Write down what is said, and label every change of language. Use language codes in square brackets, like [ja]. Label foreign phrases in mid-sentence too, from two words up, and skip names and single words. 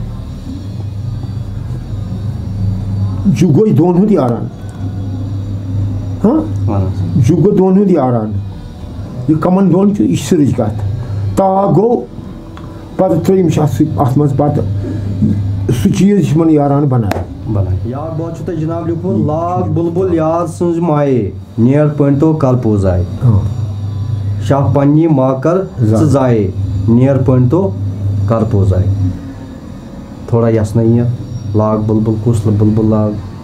[ks] جُف گوٚو یہِ دۄن ہُنٛد یاران جُف گوٚو دۄن ہُنٛد یاران یہِ کَمن دۄن چھُ یہِ چھِ سِرٕچ کَتھ تاک گوٚو پَتہٕ ترٛٲیِم چھِ اَتھ سۭتۍ اَتھ منٛز پَتہٕ سُہ چیٖز یُس یِمن یاران بَنایہِ بنائے. یاد بہت چھو تۄہہِ جناب لیوٗکھمُت لاگ بُلبُل یار سٕنٛز مایے نیر پٔنڈتو کر پوزایہِ شاہ پننی ماکر ژٕ زایے نیر پٔنڈتو کر پوزایہِ. تھوڑا یسنٲیِو لاگ بُلبُل کُس بُلبُل لاگ؟